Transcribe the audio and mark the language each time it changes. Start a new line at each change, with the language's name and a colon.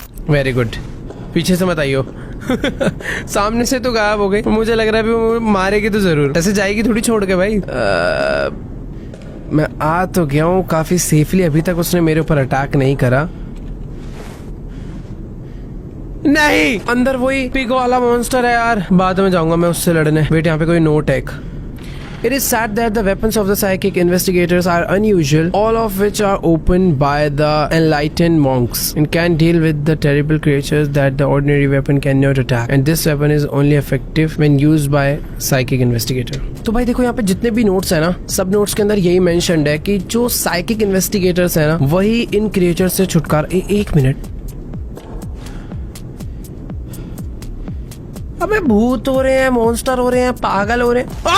Hindi: Very good, पीछे से मत आइयो। सामने से तो गायब हो गई, मुझे लग रहा है वो मारेगी तो जरूर, ऐसे जाएगी थोड़ी छोड़ के भाई। मैं आ तो गया हूँ काफी सेफली, अभी तक उसने मेरे ऊपर अटैक नहीं करा। नहीं, अंदर वही पिग वाला मॉन्स्टर है यार। बाद में जाऊंगा मैं उससे लड़ने। वेट, यहाँ पे कोई नोट है।
English: It is sad that the weapons of the psychic investigators are unusual, all of which are opened by the enlightened monks and can deal with the terrible creatures that the ordinary weapon cannot attack. And this weapon is only effective when used by psychic investigator.
Hindi: तो भाई देखो यहाँ पे जितने भी notes है ना, सब नोट्स के अंदर यही मेंशन्ड है कि जो साइकिक इन्वेस्टिगेटर्स है ना, वही इन क्रिएचर से छुटकारा। एक मिनट, अबे भूत हो रहे हैं, मॉन्स्टर हो रहे हैं, पागल हो रहे हैं।